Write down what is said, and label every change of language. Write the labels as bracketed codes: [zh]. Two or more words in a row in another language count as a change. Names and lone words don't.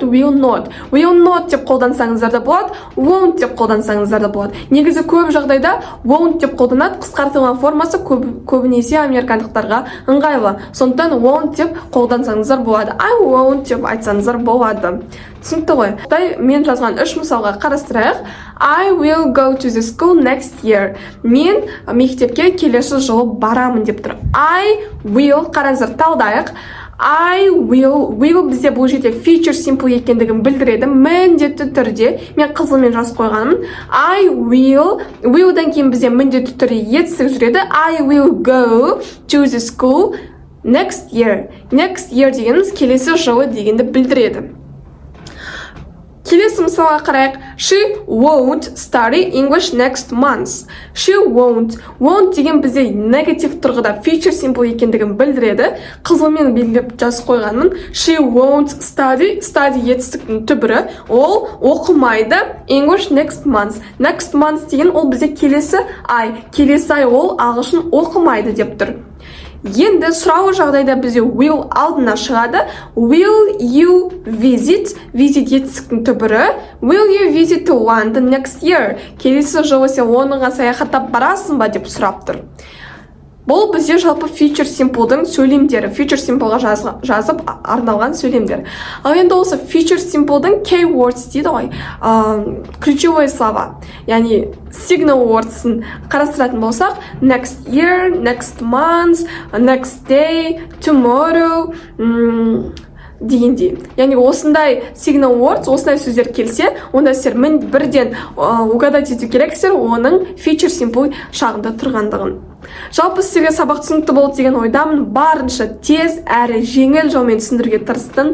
[en] Will not [kk] деп қолдансаңыздар да болады, won't деп қолдансаңыздар да болады. Негізі көп жағдайда won't деп қолданады, қысқартылған формасы көбінесе американдықтарға ыңғайлы. Сондықтан won't деп қолдансаңыздар болады. [en] I won't [kk] деп айтсаңыздар болады. Түсінікті ғой. Мен жазған 3 мысалға қарастырайық. [en] I will go to the school next year. [kk] Мен мектепке келесі жылы барамын деп тұр. [en] I will, [kk] қараңыздар, талдайық. [en] I will [kk] бізде бұл жерде Future Simple екендігін білдіреді. Міндетті түрде, мен қызылмен жазып қойғаным. [en] I will-дан [kk] кейін бізде міндетті түрде етістік жүреді. [en] I will go to the school next year. Next year [kk] дегеніміз келесі жылы дегенді білдіреді. Келесі мысалға қарайық. [en] She won't study English next month. She won't [kk] деген бізде негатив тұрғыда Future Simple екендігін білдіреді. Қызылмен белгілеп жазып қойғанмын. [en] She won't study [kk] етістіктің түбірі. Ол оқымайды [en] English next month. Next month [kk] деген ол бізде келесі ай. Келесі ай ол ағылшын оқымайды деп тұр. Енді сұрау жағдайда бізде will алдына шығады. [en] Will you visit [kk] етістіктің түбірі. [en] Will you visit London next year? [kk] Келесі жылы сен Лондонға саяхаттап барасың ба деп сұрап тұр. Бұл бізде жалпы future simple'дың сөйлемдері. Future simple'ға жазып арналған сөйлемдер. Ал енді осы future simple'дың keywords дейді ғой. [ru] Ключевые слова. [kk] Яғни [en] signal words'ын [kk] қарастыратын болсақ, [en] next year, next month, next day, tomorrow, [kk] дегендей. Яғни осындай [en] signal words, [kk] осындай сөздер келсе, онда сіздер бірден угадать ету керексіздер оның future simple шағында тұрғандығын. Жалпы сіздерге сабақ түсінікті болды деген ойдамын. Барынша тез әрі жеңіл жолмен түсіндіруге тырыстым.